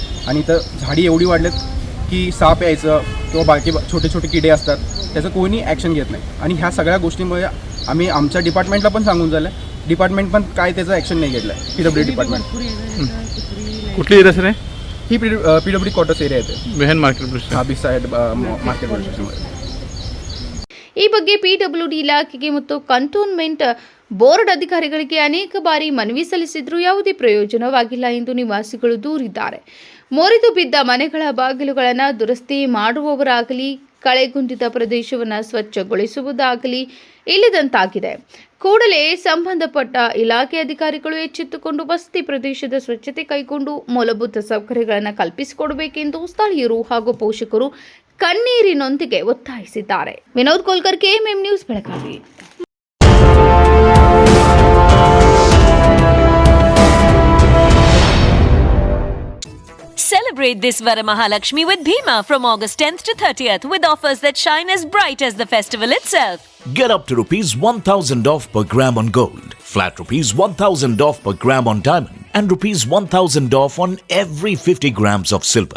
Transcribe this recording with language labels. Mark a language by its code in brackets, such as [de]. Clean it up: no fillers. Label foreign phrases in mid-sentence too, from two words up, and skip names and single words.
[mr] आणि इथं झाडी एवढी वाढलेत की साप यायचं किंवा बाकी छोटे छोटे किडे असतात, त्याचं कोणी ॲक्शन घेत नाही. आणि ह्या सगळ्या गोष्टींमुळे आम्ही आमच्या डिपार्टमेंटला पण सांगून झालं, डिपार्टमेंट पण काय त्याचं ॲक्शन नाही घेतलं आहे. [en] PW department. [mr] कुठली [en] area sir? [mr] ही [en] PW quarters area [mr] येते, बेहन मार्केट [en] beside market police station. [kn] ಈ ಬಗ್ಗೆ ಪಿಡಬ್ಲ್ಯೂಡಿ ಇಲಾಖೆಗೆ ಮತ್ತು ಕಂಟೋನ್ಮೆಂಟ್ ಬೋರ್ಡ್ ಅಧಿಕಾರಿಗಳಿಗೆ ಅನೇಕ ಬಾರಿ ಮನವಿ ಸಲ್ಲಿಸಿದ್ರೂ ಯಾವುದೇ ಪ್ರಯೋಜನವಾಗಿಲ್ಲ ಎಂದು ನಿವಾಸಿಗಳು ದೂರಿದ್ದಾರೆ. ಮುರಿದು ಬಿದ್ದ ಮನೆಗಳ ಬಾಗಿಲುಗಳನ್ನು ದುರಸ್ತಿ ಮಾಡುವವರಾಗಲಿ, ಕಳೆಗುಂದಿದ ಪ್ರದೇಶವನ್ನು ಸ್ವಚ್ಛಗೊಳಿಸುವುದಾಗಲಿ ಇಲ್ಲದಂತಾಗಿದೆ. ಕೂಡಲೇ ಸಂಬಂಧಪಟ್ಟ ಇಲಾಖೆ ಅಧಿಕಾರಿಗಳು ಎಚ್ಚೆತ್ತುಕೊಂಡು ವಸತಿ ಪ್ರದೇಶದ ಸ್ವಚ್ಛತೆ ಕೈಗೊಂಡು ಮೂಲಭೂತ ಸೌಕರ್ಯಗಳನ್ನು ಕಲ್ಪಿಸಿಕೊಡಬೇಕೆಂದು ಸ್ಥಳೀಯರು ಹಾಗೂ ಪೋಷಕರು ಕಣ್ಣೀರಿನೊಂದಿಗೆ ಒತ್ತಾಯಿಸಿದ್ದಾರೆ. ವಿನೋದ್ ಕೋಲ್ಕರ್, KMM ನ್ಯೂಸ್, ಬೆಳಗಾವಿ. [en] Celebrate this Varamahalakshmi with Bhima from August 10th to 30th with offers that shine as bright as the festival itself. Get up to rupees 1,000 off per gram on gold, flat rupees 1,000 off per gram on diamond, and rupees 1000 off on every 50 grams of silver.